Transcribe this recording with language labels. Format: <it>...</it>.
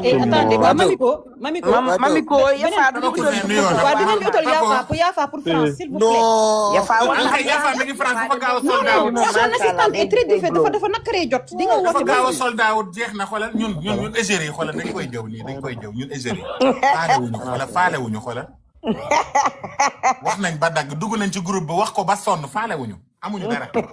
<wo>waaw</wo> <fr>attendez</fr> <wo>Mamiko waaw dinañ utal Yafa</wo> <fr>pour France s'il vous plaît.</fr> <wo>Yafa mi ngi France dafa gaaw a</wo> <en>sold out.</en> <fr>son assistant est très difficile</fr> <wo>dafa nakkaree jot. di nga woote dafa gaaw a</wo> <en>sold out</en> <wo>jeex na xoolal ñun égérie xoolal dañ koy jëw nii dañ koy jëw ñun égérie faalewuñu xoolal wax nañ ba dagg dugg nañ ci groupe ba wax ko ba sonn faalewuñu amuñu dara.</wo>